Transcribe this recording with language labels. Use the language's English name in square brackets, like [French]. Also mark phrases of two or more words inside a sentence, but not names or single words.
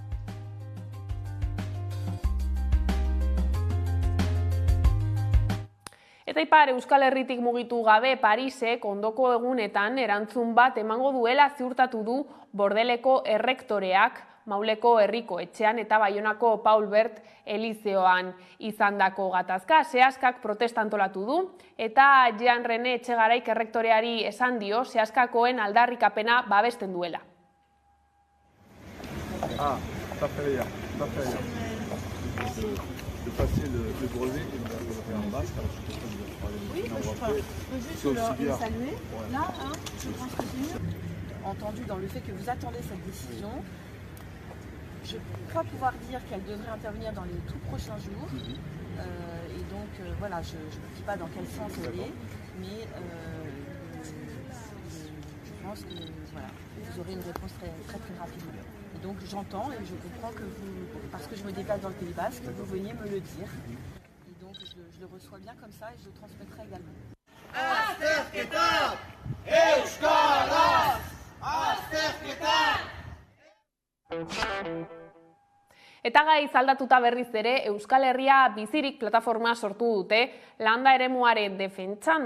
[Basque] Eta ipar Euskal Herritik mugitu gabe Parisek ondoko egunetan erantzun bat emango duela ziurtatu du Bordeleko errektoreak Mauleko herriko etxean eta Baionako Paul Bert Elizeoan izandako gatazka. Seaskak protesta antolatu du eta Jean René Etxegaraik errektoreari esan dio seaskakoen aldarrikapena babesten duela. [French] Entendu dans le fait que vous attendez cette décision, je crois pouvoir dire qu'elle devrait intervenir dans les tout prochains jours. Et donc, voilà, je ne dis pas dans quel sens elle est, mais je pense que voilà, vous aurez une réponse très rapidement. Et donc, j'entends et je comprends que vous, parce que je me déplace dans le Pays Basque, vous veniez me le dire. Et donc, je le reçois bien comme ça et je le transmettrai également. [Basque] Eta gai aldatuta berriz ere, Euskal Herria Bizirik plataforma sortu dute landa eremuaren defentsan.